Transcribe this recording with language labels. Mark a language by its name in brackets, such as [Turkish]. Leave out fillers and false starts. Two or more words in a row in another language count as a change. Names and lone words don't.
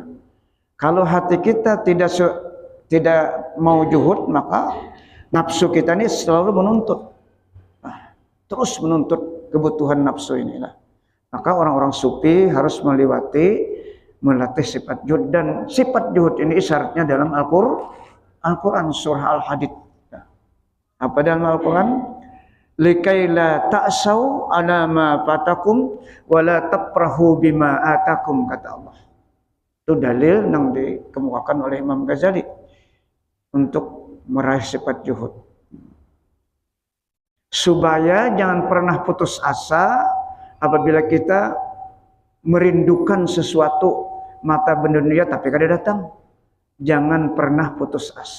[Indonesian] Kalau hati kita tidak mau juhud, maka nafsu kita ini selalu menuntut. Nah, terus menuntut kebutuhan nafsu inilah. Maka orang-orang sufi harus melatih sifat juhud, dan sifat juhud ini syaratnya dalam Al-Quran surah Al-Hadid. Apa dalam Al-Quran? [Arabic] لكي لا تأسوا على ما فاتكم ولا تفرحوا بما آتاكم, [Indonesian] kata Allah. Itu dalil yang dikemukakan oleh Imam Ghazali untuk meraih sifat juhud. Supaya jangan pernah putus asa apabila kita merindukan sesuatu mata benda dunia tapi kada datang, jangan pernah putus asa.